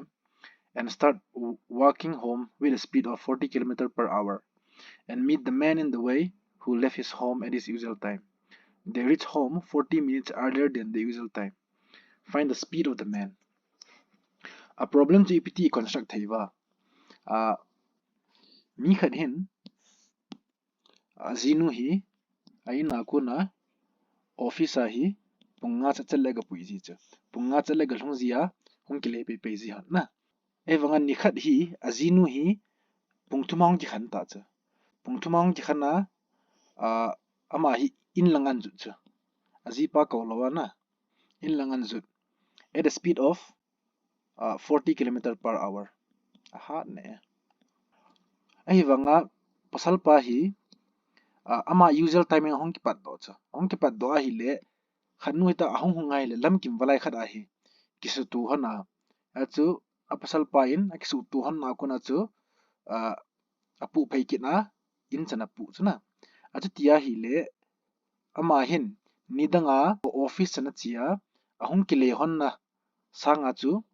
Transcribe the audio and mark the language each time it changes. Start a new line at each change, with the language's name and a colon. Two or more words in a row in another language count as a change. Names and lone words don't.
English: and start walking home with a speed of 40 km per hour and meet the man in the way who left his home at his usual time. They reach home 40 minutes earlier than the usual time. Find the speed of the man. A problem to EPT construct theiwa.
Thado Chin: Mi khat hin zinu hi aina kuna office hi punga chachalega puiji cha punga chalega lhongzia hongkile pe ji han na evanga ni khat hi azinu hi pungthumang ji khan ta cha pungthumang ji khana ama hi in langan ju cha azi pa ko lawa na in langan ju
English: at a speed of 40 km per hour
Thado Chin: aha ne evanga pasal pa hi ama
English: usual timing
Thado Chin: hongki pat do cha hongki pat do hi le khanu ta ahong hongai le lam kim walai khat a hi kisu tu hana achu apasal pa in akisu tu han na kuna chu apu phei kina in chana pu chuna achu tia hi le ama hin nidanga office chana chia ahong ki le hon na sanga chu